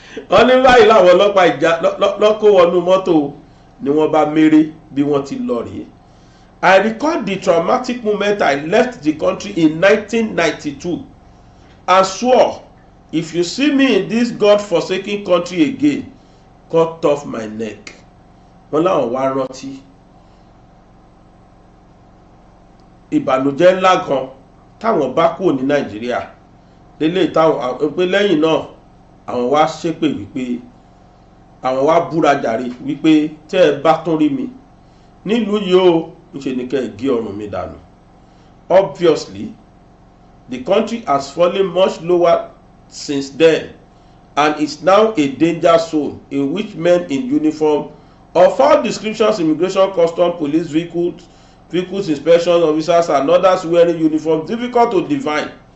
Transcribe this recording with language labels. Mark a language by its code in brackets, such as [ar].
[yo] Wọ́n ní báyìí láwọn ọlọ́pàá ìjà lọ́kọ́ wọnú mọ́tò ni wọ́n bá méré bí wọ́n ti lọ rèé. [en] I recall the traumatic moment I left the country in 1992 and swore, if you see me in this God-forsaken country again, cut off my neck. [yo] Wọ́n láwọn wá rántí ìbànújẹ́ ńlá kan táwọn bá kúrò ní Nàìjíríà lélẹ̀ táwọn pé lẹ́yìn náà àwọn wá ṣépè wípé àwọn wá búra jàre wípé tẹ́ ẹ bá tún rí mi nílùú yìí ó ńṣe ni kẹ́ ẹ gé ọrùn mi dànù. [en] Obviously, the country has fallen much lower since then and is now a danger zone in which men in uniform of all descriptions, immigration, custom, police vehicles inspection officers and others wearing uniforms, difficult to define.